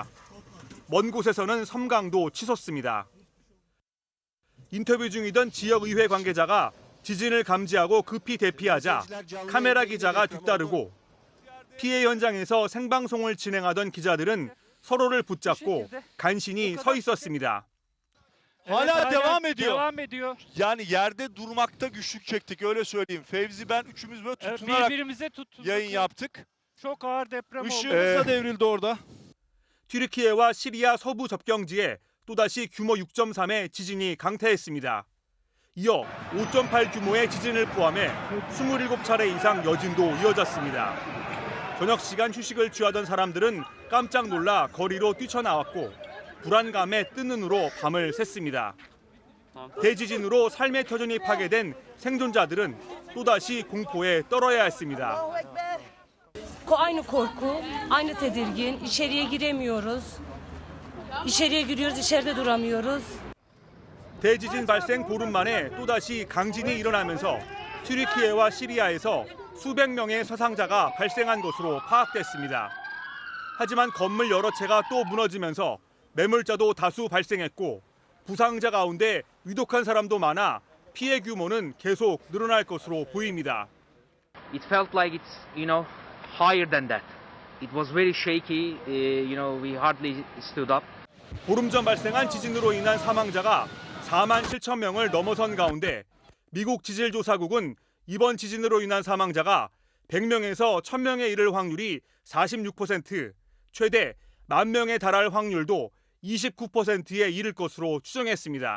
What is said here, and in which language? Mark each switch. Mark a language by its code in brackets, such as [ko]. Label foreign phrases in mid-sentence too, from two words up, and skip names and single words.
[ko] 먼 곳에서는 섬광도 치솟습니다. 인터뷰 중이던 지역의회 관계자가 지진을 감지하고 급히 대피하자 카메라 기자가 뒤따르고 피해 현장에서 생방송을 진행하던 기자들은 서로를 붙잡고 간신히 서 있었습니다. [tr] Hala devam ediyor. Yani yerde durmakta güçlük çektik öyle söyleyeyim. Fevzi ben üçümüz böyle tutunarak yayın yaptık. Çok ağır deprem oldu. Işığımız da devrildi orada. [ko] 튀르키예와 시리아 서부 접경지에 또다시 규모 6.3의 지진이 강타했습니다. 이어 5.8 규모의 지진을 포함해 27차례 이상 여진도 이어졌습니다. 저녁 시간 휴식을 취하던 사람들은 깜짝 놀라 거리로 뛰쳐나왔고 불안감에 뜬 눈으로 밤을 샜습니다. 대지진으로 삶의 터전이 파괴된 생존자들은 또다시 공포에 떨어야 했습니다. [tr] Aynı korku, aynı tedirgin. İçeriye giremiyoruz. İçeriye giriyoruz, içeride duramıyoruz. [ko] 대지진 발생 보름 만에 또다시 강진이 일어나면서 튀르키예와 시리아에서 수백 명의 사상자가 발생한 것으로 파악됐습니다. 하지만 건물 여러 채가 또 무너지면서 매몰자도 다수 발생했고 부상자 가운데 위독한 사람도 많아 피해 규모는 계속 늘어날 것으로 보입니다. [en] It felt like it's, higher than that. It was very shaky. We hardly stood up. [ko] 보름 전 발생한 지진으로 인한 사망자가 4만 7천 명을 넘어선 가운데 미국 지질조사국은 이번 지진으로 인한 사망자가 100명에서 1000명에 이를 확률이 46%, 최대 10,000명에 달할 확률도 29%에 이를 것으로 추정했습니다.